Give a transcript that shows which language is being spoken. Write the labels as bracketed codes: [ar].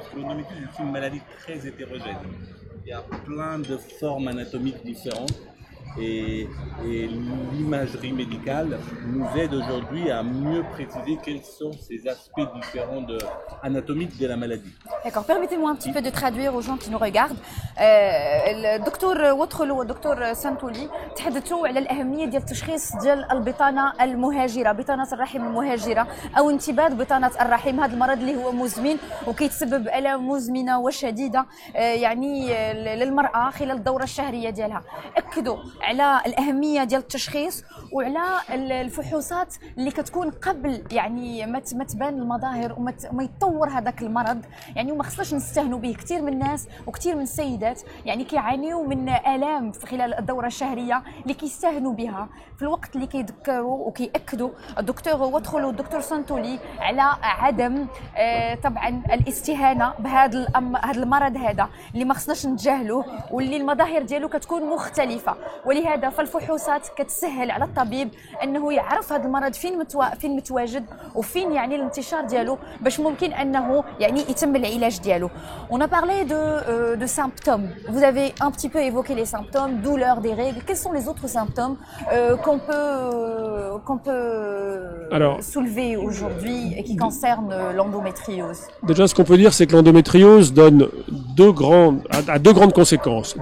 [fr] Parce que l'endométriose est une maladie très hétérogène. Il y a plein de formes anatomiques différentes. Et l'imagerie médicale nous aide aujourd'hui à mieux préciser quels sont ces aspects différents anatomiques de la maladie. D'accord, permettez-moi un petit peu de traduire aux gens qui nous regardent. [ar] الدكتور ووترلو والدكتور سانتولي تحدثوا على الأهمية ديال التشخيص ديال البطانة المهاجرة، بطانة الرحم المهاجرة أو انتباه بطانة الرحم. هذا المرض اللي هو مزمن وكيتسبب آلام مزمنة وشديدة يعني للمرأة خلال الدورة الشهرية ديالها. أكدوا على الاهميه ديال التشخيص وعلى الفحوصات اللي كتكون قبل يعني ما تبان المظاهر وما يتطور هذاك المرض يعني وما خصناش نستهنوا به. كثير من الناس وكثير من السيدات يعني كيعانيوا من الام في خلال الدوره الشهريه اللي كيستهنوا بها في الوقت اللي كيذكروا وكيأكدوا الدكتور وادخلوا الدكتور سانتولي على عدم طبعا الاستهانه بهذا المرض هذا اللي ما خصناش نتجاهلوه واللي المظاهر ديالو كتكون مختلفه. ولهذا فالفحوصات كتسهل على الطبيب انه يعرف هذا المرض فين متواجد وفين يعني الانتشار ديالو باش ممكن انه يعني يتم العلاج ديالو. [fr] On a parlé de symptômes. Vous avez un petit peu évoqué les symptômes, douleur des règles. Quels sont les autres symptômes qu'on peut soulever aujourd'hui et qui concernent l'endométriose? Déjà, ce qu'on peut dire, c'est que l'endométriose donne a deux grandes conséquences.